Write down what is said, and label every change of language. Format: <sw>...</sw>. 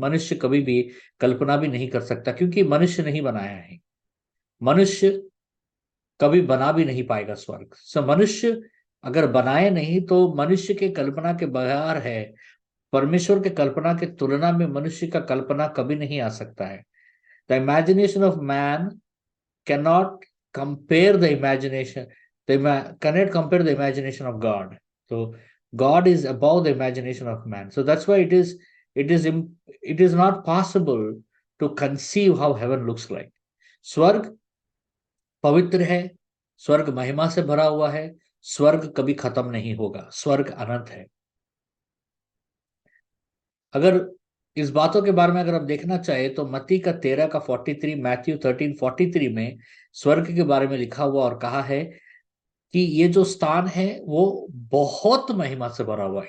<hi>मनुष्य कभी भी कल्पना भी नहीं कर सकता, क्योंकि मनुष्य नहीं बनाया है। मनुष्य कभी बना भी नहीं पाएगा स्वर्ग। सो मनुष्य अगर बनाए नहीं तो मनुष्य के कल्पना के बगैर है। परमेश्वर के कल्पना के तुलना में मनुष्य का कल्पना कभी नहीं आ सकता है।</hi> <en>The imagination of man cannot compare the imagination cannot compare the imagination of God. So God is above the imagination of man. So that's why it is not possible to conceive how heaven looks like.</en> <hi>स्वर्ग पवित्र है, स्वर्ग महिमा से भरा हुआ है, स्वर्ग कभी खत्म नहीं होगा, स्वर्ग अनंत है। अगर इस बातों के बारे में अगर आप देखना चाहे तो मत्ती का 13 का 43, मैथ्यू 13:43 में स्वर्ग के बारे में लिखा हुआ और कहा है कि ये जो स्थान है वो बहुत महिमा से भरा हुआ है।</hi>